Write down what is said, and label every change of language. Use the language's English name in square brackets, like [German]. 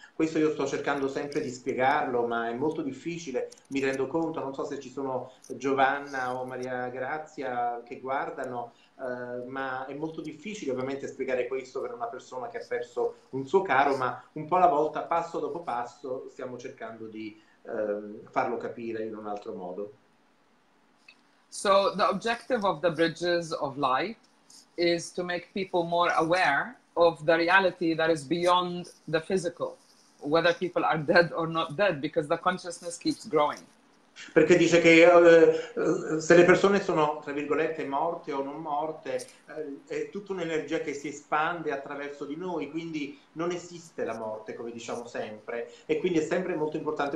[Italian] Questo io sto cercando sempre di spiegarlo, ma è molto difficile, mi rendo conto, non so se ci sono Giovanna o Maria Grazia che guardano, ma è molto difficile ovviamente spiegare questo per una persona che ha perso un suo caro, ma un po' alla volta, passo dopo passo, stiamo cercando di farlo capire in un altro modo. [English] So the objective of the bridges of light is to make people more aware of the reality that is beyond the physical, whether people are dead or not dead, because the consciousness keeps growing. [Italian] Perché dice che se le persone sono, tra virgolette, morte o non morte, è tutta un'energia che si espande attraverso di noi, quindi non esiste la morte, come diciamo sempre, e quindi è sempre molto importante.